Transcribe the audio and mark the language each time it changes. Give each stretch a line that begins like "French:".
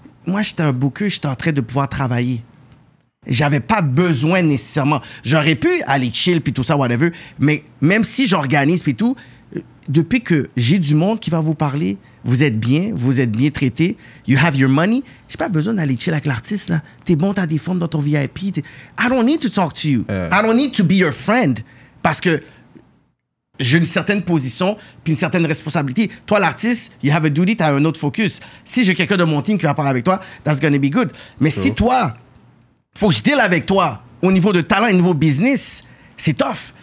French: Moi, j'étais un booker, j'étais en train de pouvoir travailler. J'avais pas besoin nécessairement. J'aurais pu aller chill puis tout ça, whatever. Mais même si j'organise puis tout, depuis que j'ai du monde qui va vous parler, vous êtes bien traité,
English: you have your money,
French: j'ai pas besoin d'aller chill avec l'artiste, là. T'es bon, t'as des formes dans ton VIP.
English: I don't need to talk to you. I don't need to be your friend.
French: Parce que j'ai une certaine position puis une certaine responsabilité. Toi, l'artiste,
English: you have a duty,
French: t'as un autre focus. Si j'ai quelqu'un de mon team qui va parler avec toi,
English: that's gonna be good.
French: Mais si toi, faut que je deal avec toi au niveau de talent et au niveau business, c'est tough.